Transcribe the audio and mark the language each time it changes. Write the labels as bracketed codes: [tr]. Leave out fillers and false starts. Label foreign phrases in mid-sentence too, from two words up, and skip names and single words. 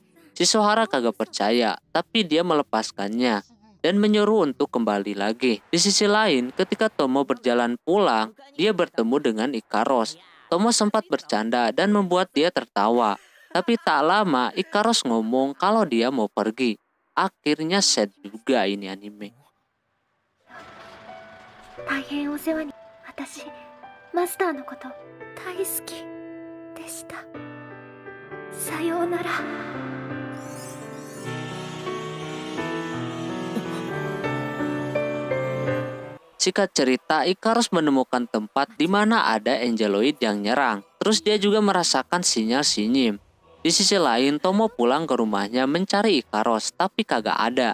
[id] Si Sohara kagak percaya, tapi dia melepaskannya dan menyuruh untuk kembali lagi. Di sisi lain, ketika Tomo berjalan pulang, dia bertemu dengan Ikaros. Tomo sempat bercanda dan membuat dia tertawa. Tapi tak lama Ikaros ngomong kalau dia mau pergi. Akhirnya sad juga ini anime. [ja] 大変お世話に。私、マスターのこと大好きでした。さようなら。 [id] Singkat cerita, Ikaros menemukan tempat di mana ada Angeloid yang nyerang. Terus dia juga merasakan sinyal si Nyim. Di sisi lain, Tomo pulang ke rumahnya mencari Ikaros, tapi kagak ada.